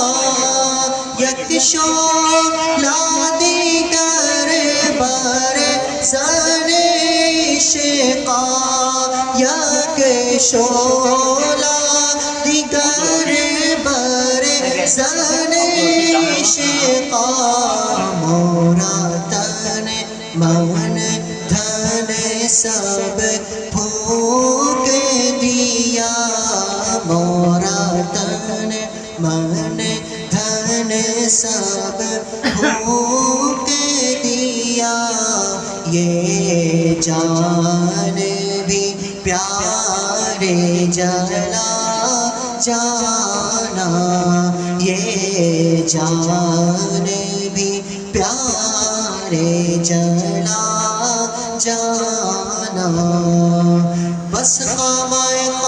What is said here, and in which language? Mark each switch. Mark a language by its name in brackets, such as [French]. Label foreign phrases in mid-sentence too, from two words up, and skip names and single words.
[Persian] یک شعلہ دیگر بر زن شقا یک شولا دیگر بر زن شقا [Urdu] مورا تن من دھن سب پھونک دیا مورا تن من دھن سب پھونک دیا یہ جان بھی پیارے جلا جانا یہ جان بھی پیارے جلا جانا بس خامۂ